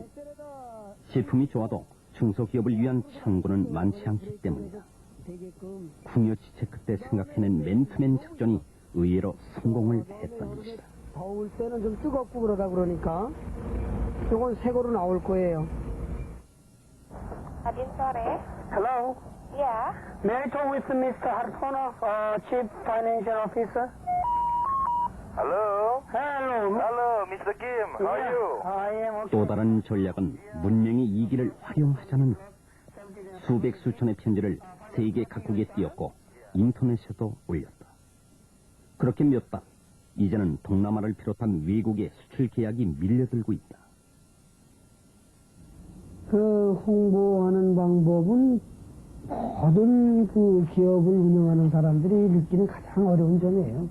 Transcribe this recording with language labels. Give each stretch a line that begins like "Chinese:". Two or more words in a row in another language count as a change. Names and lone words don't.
Korean: 제품이 좋아도 중소기업을 위한 창구는 많지 않기 때문이다. 궁여지체 그때 생각해낸 맨투맨 작전이 의외로 성공을 했던 것이다. 더울 때는 좀 뜨겁고 그러니까. 요건 새 거로 나올 거예요.
Indonesian: Adin sore.
English: Hello.
Indonesian: Ya.
English: May I talk with Mr. Hartono, Chief Financial Officer? Hello? Hello. Hello, Mr. Kim. How are you? I am okay.
Korean: 또 다른 전략은 문명의 이기를 활용하자는 것. 수백 수천의 편지를 세계 각국에 띄웠고 인터넷에도 올렸다. 그렇게 몇 달, 이제는 동남아를 비롯한 외국의 수출 계약이 밀려들고 있다. 그 홍보하는 방법은 모든 그 기업을 운영하는 사람들이 느끼는 가장 어려운 점이에요.